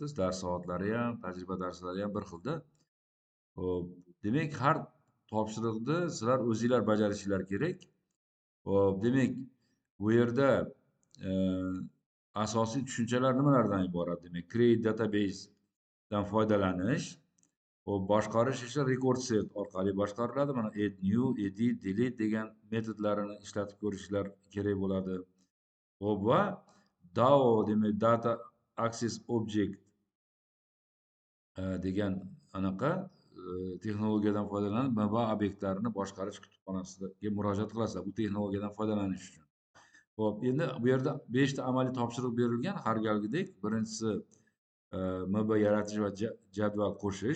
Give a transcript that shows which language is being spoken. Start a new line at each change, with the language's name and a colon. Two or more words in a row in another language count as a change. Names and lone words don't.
Uzbek: Dars soatlari ham, tajriba darslari ham bir xilda. Hop, demak har topshiriqni sizlar o'zinglar bajarishinglar kerak. Hop, demak bu yerda e, asosiy tushunchalar nimalardan iborat? Demak,
English: create database
Uzbek: dan foydalanish, hop, boshqarish esa
English: record set
Uzbek: orqali boshqariladi. Mana
English: add new, edit, delete
Uzbek: degan metodlarini ishlatib ko'rishinglar kerak bo'ladi. Hop, va DAO demak
English: data access object
Uzbek: degan anaqa texnologiyadan foydalanib MBA obyektlarini boshqarish kutubxonasiga murojaat qilasizlar bu texnologiyadan foydalanish uchun. Xo'p, endi bu yerda 5 ta amaliy topshiriq berilgan har galgidek. Birinchisi MB yaratish va jadval qo'shish.